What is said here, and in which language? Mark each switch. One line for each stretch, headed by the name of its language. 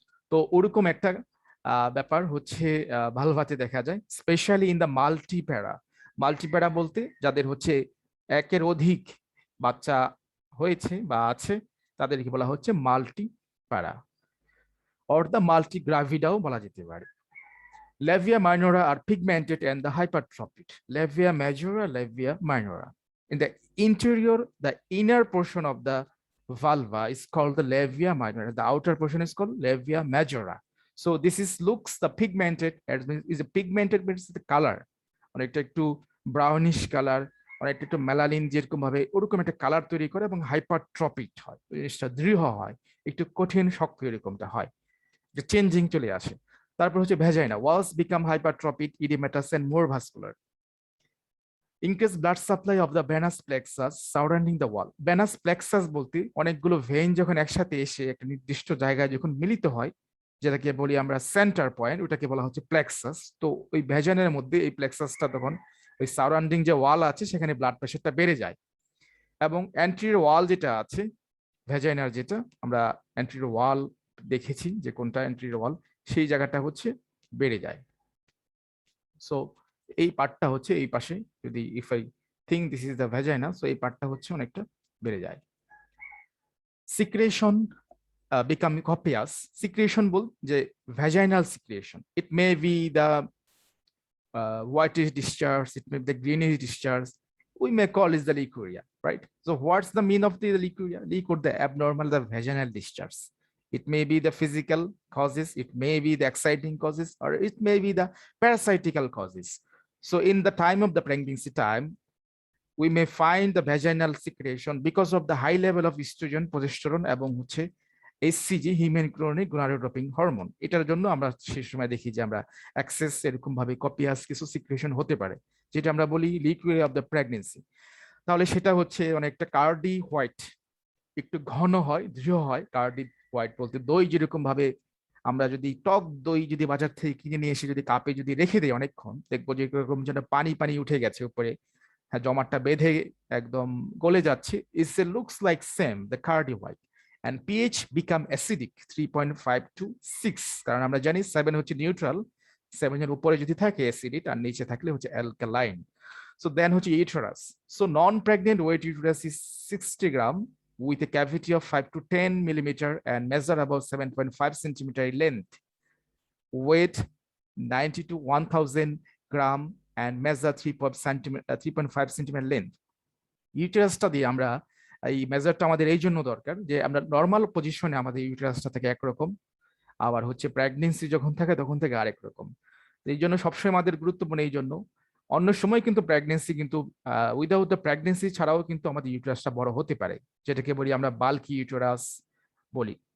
Bangla: তো ওরকম একটা ব্যাপার হচ্ছে ভালভাতে দেখা যায়,
English: Specially in the multipara.
Bangla: মাল্টিপ্যারা বলতে যাদের হচ্ছে একের অধিক বাচ্চা হয়েছে বা আছে, তাদেরকে বলা হচ্ছে মাল্টিপ্যারা,
English: or the মাল্টিগ্রাভিডাও
Bangla: বলা যেতে পারে।
English: Labia minora are pigmented and the hypertrophied. Labia majora, labia minora. In the interior, the inner portion of the vulva is called the labia minora. The outer portion is called labia majora. So this looks the pigmented, is a pigmented means the color.
Bangla: অনেকটা একটু brownish colour, অনেকটা একটু melanin যেরকম ভাবে ওরকম একটা colour তৈরি করে, এবং হাইপারট্রপিক হয়, জিনিসটা দৃঢ় হয়, একটু কঠিন শক্ত এরকমটা হয়, যে চেঞ্জিং চলে আসে। তারপর হচ্ছে
English: Vagina, walls become hypertrophic, oedematous and more vascular. Increase blood supply of the venous plexus surrounding the wall.
Bangla: Venous plexus বলতে অনেকগুলো ভেইন যখন একসাথে এসে একটা নির্দিষ্ট জায়গায় যখন মিলিত হয়, যেটাকে বলি আমরা সেন্টার পয়েন্ট, ওটাকে বলা হচ্ছে প্লেক্সাস। তো ওই ভেজানের মধ্যে এই প্লেক্সাসটা তখন ওই সারাউন্ডিং যে ওয়াল আছে সেখানে ব্লাড প্রেশারটা বেড়ে যায়, এবং অ্যান্টিরিয়র ওয়াল যেটা আছে ভেজাইনার, যেটা আমরা অ্যান্টিরিয়র ওয়াল দেখেছি যে কোনটা অ্যান্টিরিয়র ওয়াল, সেই জায়গাটা হচ্ছে বেড়ে যায়। সো এই পার্টটা হচ্ছে এই পাশে, যদি
English: if I think this is the vagina,
Bangla: so এই পার্টটা হচ্ছে অনেকটা বেড়ে যায়।
English: Secretion become copious. Secretion
Bangla: বল যে
English: Vaginal secretion, it may be the whitish discharge, it may be the greenish discharge, we may call it the liquoria, right? So what's the mean of the liquoria? Liquor, the abnormal, the vaginal discharge. It may be the physical causes, it may be the exciting causes, or it may be the parasitical causes. So in the time of the pregnancy time, we may find the vaginal secretion because of the high level of estrogen, progesterone
Bangla: এবং হচ্ছে
English: HCG, human chronic gonadotropin hormone.
Bangla: এটার জন্য আমরা সেই সময় দেখি যে আমরা অ্যাক্সেস এরকম ভাবে কপিয়াস কিছু সিক্রেশন হতে পারে, যেটা আমরা বলি লিকুইড অফ দ্য প্রেগনেন্সি। তাহলে সেটা হচ্ছে অনেকটা কার্ডি হোয়াইট, একটু ঘন হয়, দৃঢ় হয়। কার্ডি হোয়াইট বলতে দই যেরকম ভাবে আমরা যদি টক দই যদি বাজার থেকে কিনে নিয়ে এসে যদি কাপে যদি রেখে দিই অনেকক্ষণ, দেখবো যে এরকম যেন পানি পানি উঠে গেছে উপরে, হ্যাঁ জমাটটা বেঁধে একদম গলে যাচ্ছে।
English: It's a looks like same the curdy white. and pH become acidic 3.5 to 6,
Bangla: কারণ আমরা জানি 7 হচ্ছে নিউট্রাল, 7 এর উপরে যদি থাকে অ্যাসিডিক আর নিচে থাকলে হচ্ছে অ্যালকালাইন।
English: So then হচ্ছে uterus. So non pregnant weight uterus is 60 gram with a cavity of 5 to 10 millimeter and measure about 7.5 centimeter in length, weight 90 to 1000 gram and measure 3.5 centimeter length.
Bangla: ইউটেরাসটা দিয়ে আমরা এই মেজারটা আমাদের এই জন্য দরকার যে আমরা নর্মাল পজিশনে আমাদের ইউটেরাসটা থাকে একরকম, আবার হচ্ছে প্রেগনেন্সি যখন থাকে তখন থেকে আরেক রকম। এই জন্য সবসময় আমাদের গুরুত্বপূর্ণ। এই জন্য অন্য সময় কিন্তু প্রেগনেন্সি কিন্তু
English: without the pregnancy
Bangla: ছাড়াও কিন্তু আমাদের ইউটেরাসটা বড় হতে পারে, যেটাকে বলি আমরা বাল্কি ইউটেরাস বলি।